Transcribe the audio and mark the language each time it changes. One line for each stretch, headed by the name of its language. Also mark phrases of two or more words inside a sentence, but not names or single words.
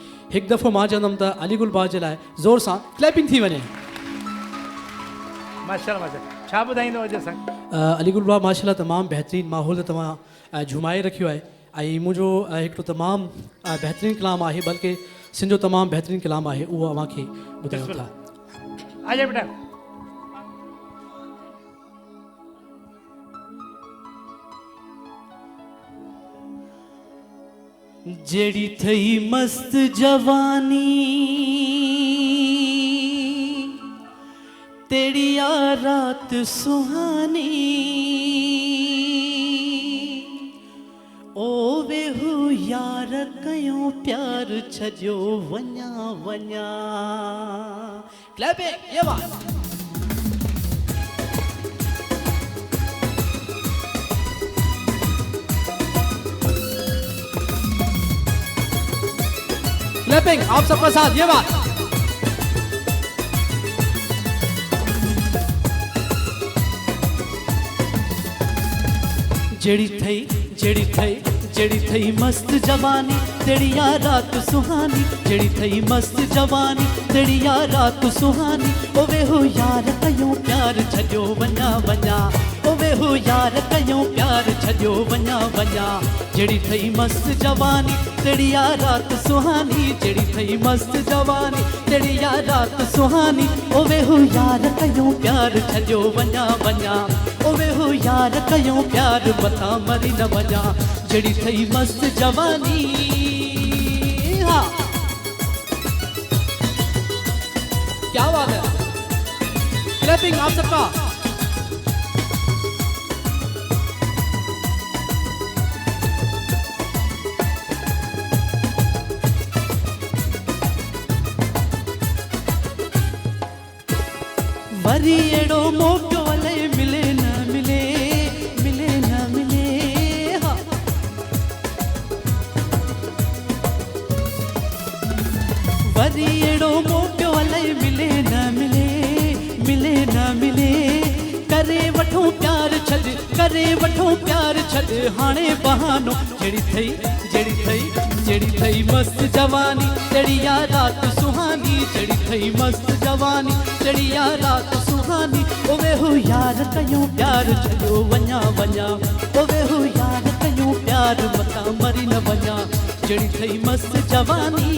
Sindhi: हिकु दफ़ो मां चवंदुमि त अली गुल बा जे लाइ ज़ोर सां क्लैपिंग थी वञे। माशाल्लाह माशाल्लाह। छा ॿुधाईंदो अॼु असां? अली गुल बा माशाल्लाह तमामु बहितरीनु माहौल तव्हां झुमाए रखियो आहे। ऐं मुंहिंजो हिकिड़ो तमामु बहितरीनु कलाम आहे, बल्कि सिंध जो तमामु बहितरीनु कलाम आहे, उहो अव्हांखे ॿुधायो था। आजा बेटा। जेड़ी थई मस्त जवानी रात सुहानी ओ वेहू यार कयो प्यार छजो वञा वञा।
Hindi: क्लैपिंग, ये बात। क्लैपिंग आप सबका साथ, ये बात।
Sindhi: जेड़ी थई मस्त जवानी तेरी या रात सुहानी, जेड़ी थई मस्त जवानी तेरी या रात सुहानी। ओ वे हो यार कयो प्यार छजो वञा वञा, ओ वे हो यार कयो प्यार छजो वञा वञा। जेड़ी थई मस्त जवानी तेरी या रात सुहानी, जेड़ी थई मस्त जवानी तेरी या रात सुहानी। ओ वे हो यार कयो प्यार छजो वञा वञा, ओ वे हो यार कयो प्यार बता मरी न वञा। जेड़ी थई मस्त जवानी।
Hindi: हाँ क्या बात है, क्लैपिंग आप सबका।
Sindhi: वरी एड़ो मौको वाले मिले न मिले, मिले न मिले। हाँ वरी एड़ो मौको वाले मिले न मिले, मिले न मिले। करे वठो प्यार छद, करे वठो प्यार छद हाणे बहानो। जेड़ी थई मस्त जवानी तेरी या रात सुहानी, जेड़ी थई मस्त जवानी तेरी या रात सुहानी। ओ वे हो यार कयो प्यार छजो वञा वञा, ओ वे हो यार कयो प्यार मता मरी न वञा। जेड़ी थई मस्त जवानी।